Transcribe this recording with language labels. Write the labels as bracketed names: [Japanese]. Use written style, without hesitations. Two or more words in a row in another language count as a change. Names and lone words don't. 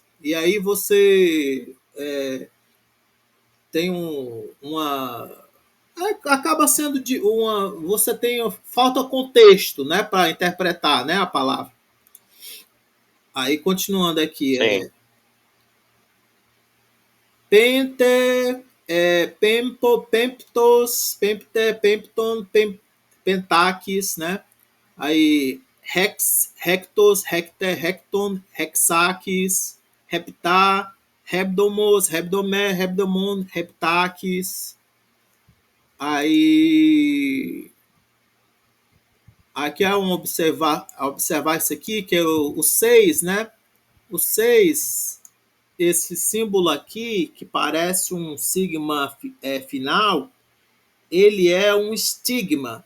[Portuguese] E aí você tem uma. Acaba sendo de uma. Você tem. Falta contexto, né, para interpretar, né, a palavra. Aí, continuando aqui. Sim. Pente, [Greek] πέμπω, πέμπτος, πέμπτη, πέμπτον, πεντάκις, [Portuguese] né? Aí, [Greek] ἕξ, ἕκτος, ἕκτη, ἕκτον, ἑξάκις, ἑπτά, ἕβδομος, ἑβδόμη, ἕβδομον, ἑπτάκις. [Portuguese] Aí, aqui é observar isso aqui, que é o 6, né? O 6, esse símbolo aqui, que parece um sigma final, ele é um estigma.